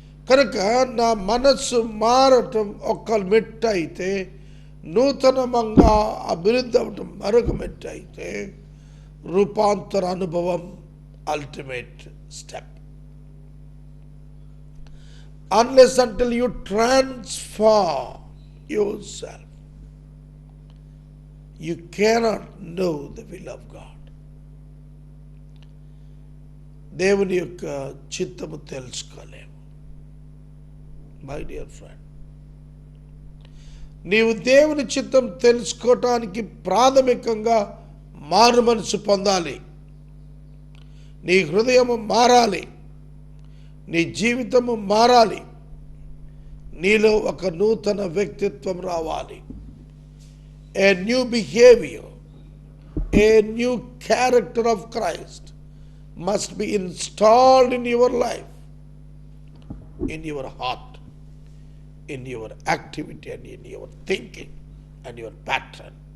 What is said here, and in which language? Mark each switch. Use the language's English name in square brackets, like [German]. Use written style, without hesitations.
[Telugu] కనుక నా మనస్సు మారటం ఒక్క మెట్టు అయితే, నూతనంగా అభివృద్ధి అవటం మరొక మెట్టు అయితే, రూపాంతర అనుభవం ultimate step. [English] Unless until you transform yourself, you cannot know the will of God. [Telugu] దేవుని యొక్క చిత్తము తెలుసుకోలేము. [English] my dear friend, [Telugu] నీవు దేవుని చిత్తం తెలుసుకోవటానికి ప్రాథమికంగా మారు మనసు పొందాలి. నీ హృదయము మారాలి, నీ జీవితము మారాలి, నీలో ఒక నూతన వ్యక్తిత్వం రావాలి. [English] A new behaviour, A new character of Christ must be installed in your life, in your heart, in your activity and in your thinking and your pattern.